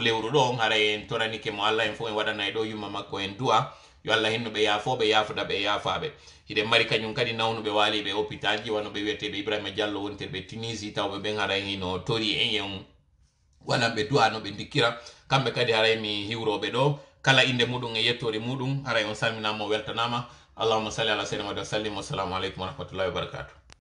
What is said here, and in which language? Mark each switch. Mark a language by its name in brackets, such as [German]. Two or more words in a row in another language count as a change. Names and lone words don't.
[Fula] lewru ɗo on haray en toranike mo Allah en fof en waɗanay ɗo yumma makko en du'a yo Allah hinnuɓe yaafoɓe yaafoɗaɓe yaafaɓe hiɗen mari kañum kadi nawnuɓe waaliɓe hôpital ji wanoɓe wiyeteɓe Ibrahima Diallo wontirɓe Tunisie tawɓe ɓen haray hino tori en yen waɗanɓe du'a no ɓe dikkira kamɓe kadi haray mi hiwroɓe ɗo kala inde muɗum e yettore muɗum haray on salminama o weltanama [Arabic] اللهم صل على سيدنا وسلم والسلام عليكم ورحمة الله وبركاته